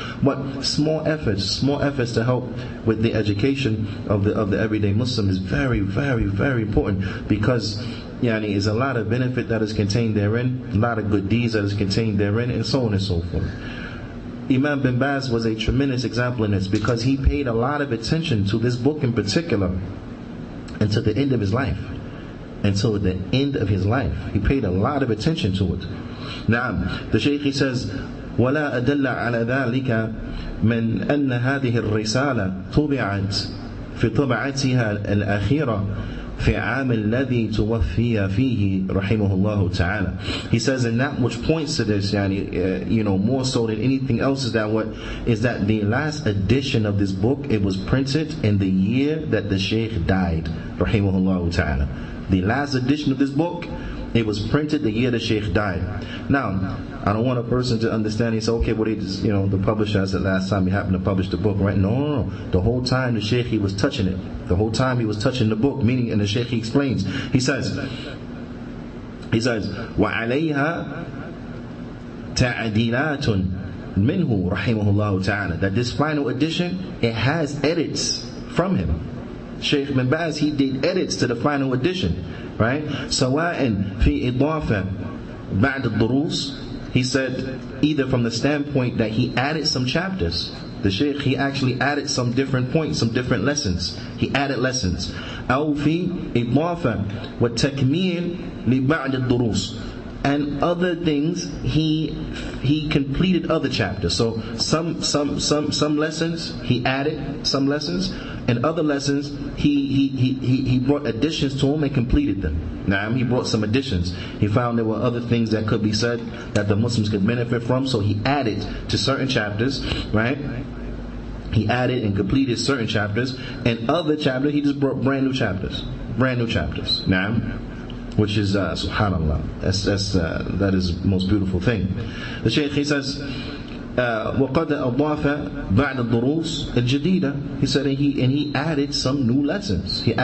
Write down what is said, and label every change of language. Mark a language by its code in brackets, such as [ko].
[en] But small efforts to help with the education of the everyday Muslim is very, very, very important, because is a lot of benefit that is contained therein, a lot of good deeds that is contained therein, and so on and so forth. Imam bin Baz was a tremendous example in this, because he paid a lot of attention to this book in particular until the end of his life. Until the end of his life, he paid a lot of attention to it. Now, the Shaykh, he says, [ar] وَلَا أَدَلَّ عَلَى ذَلِكَ مِنْ أَنَّ هَذِهِ الرِّسَالَةِ طُبِعَتْ فِي طبعتها الأخيرة في عام الذي توفي فيه رحمه الله تعالى. [en] He says, and that which points to this, more so than anything else, is that the last edition of this book, it was printed in the year that the Shaykh died, rahimahullah ta'ala. The last edition of this book, it was printed the year the Shaykh died. Now, I don't want a person to understand and say, okay, well, they just, the publisher, I said last time he happened to publish the book, right? No. The whole time the Shaykh, he was touching it. The whole time he was touching the book, meaning, and the Shaykh, he explains. He says, [ar] وَعَلَيْهَا تَعْدِيلَاتٌ مِنْهُ رَحِمَهُ اللَّهُ تَعَالَى. [en] That this final edition, it has edits from him. Shaykh bin Baz, he did edits to the final edition, right? [ar] سواء في إضافة بعد الدروس. [en] He said, either from the standpoint that he added some chapters. The Shaykh, he actually added some different points, some different lessons. He added lessons. [ar] أو في إضافة والتكميل لبعد الدروس. [en] And other things, he completed other chapters. So some lessons he added some lessons, and other lessons he brought additions to them and completed them. Now, he brought some additions. He found there were other things that could be said that the Muslims could benefit from, so he added to certain chapters, right? He added and completed certain chapters, and other chapters he just brought brand new chapters. Now, which is subhanallah, that is the most beautiful thing. The Shaykh, he says, [ar] وَقَدْ أَضَافَ بَعْدَ الدُّرُوسِ الْجَدِيدَةِ. [en] He said, and he added some new lessons.